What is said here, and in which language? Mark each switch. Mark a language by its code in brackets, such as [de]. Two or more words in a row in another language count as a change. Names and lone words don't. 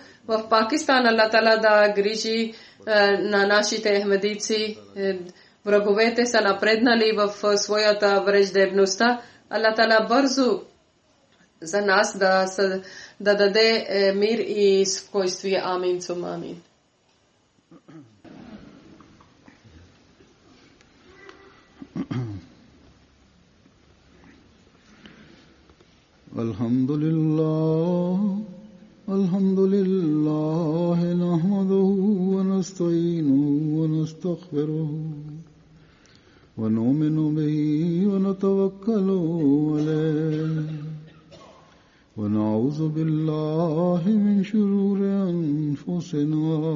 [bg] В Пакистан Аллах Тала да грижи на нашите ахмедици. Враговете са напреднали в своята враждебността. Аллах Тала бързо за нас да даде мир и спокойствие. [ar] آمين ثم آمين. الحمد لله نحمده ونستعينه ونستغفره ونؤمن به ونتوكل عليه ونعوذ بالله من شرور أنفسنا